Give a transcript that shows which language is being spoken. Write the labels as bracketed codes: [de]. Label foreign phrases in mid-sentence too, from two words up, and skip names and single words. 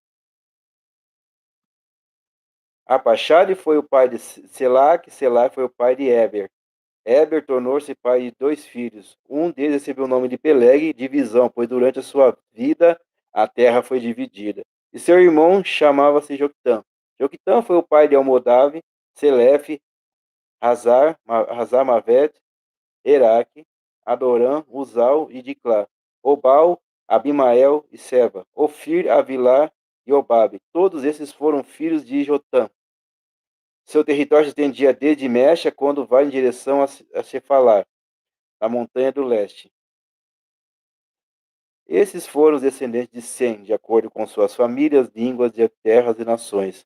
[pt] Aparchad foi o pai de Selac, Selac foi o pai de Eber. Eber tornou-se pai de 2 filhos. Um deles recebeu o nome de Peleg, divisão, pois durante a sua vida a terra foi dividida. E seu irmão chamava-se Joctã. Joctã foi o pai de Almodave, Selef, Hazarmavet, Eraque, Adoram, Uzal e Diclá, Obal, Abimael e Seba, Ofir, Avilar e Obabe. Todos esses foram filhos de Jotã. Seu território se estendia desde Mecha, quando vai em direção a Cefalar, na montanha do leste. Esses foram os descendentes de Sem, de acordo com suas famílias, línguas, terras e nações.